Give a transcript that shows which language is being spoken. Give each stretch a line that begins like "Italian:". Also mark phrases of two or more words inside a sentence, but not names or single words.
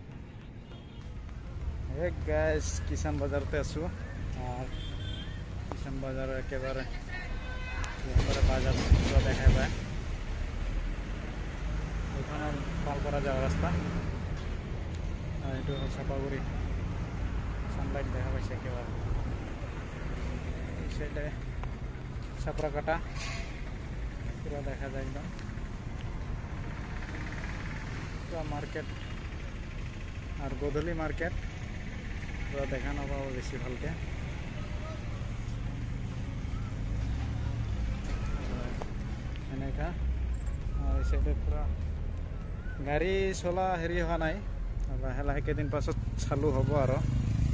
Bangla: গাইজ কিষান বাজারতে আছো আর কিষান বাজার একেবারে বাজার দেখাই পায় ওইখানে পালপাড়া যাওয়ার রাস্তা আর এইটো চাপাগুড়ি সানলাইট দেখা পাইছে একেবারে সাইডে সাপড়াকাটা পুরো দেখা যায় একদম পুরো মার্কেট আর গধূলি মার্কেট পুরো দেখা নাপাবো বেশি ভালকে এনেকা আর এই সাইডে পুরো গাড়ি চলা
Assamese: হেৰি হোৱা নাই লাহে লাহে কেইদিন পাছত চালু হ'ব আৰু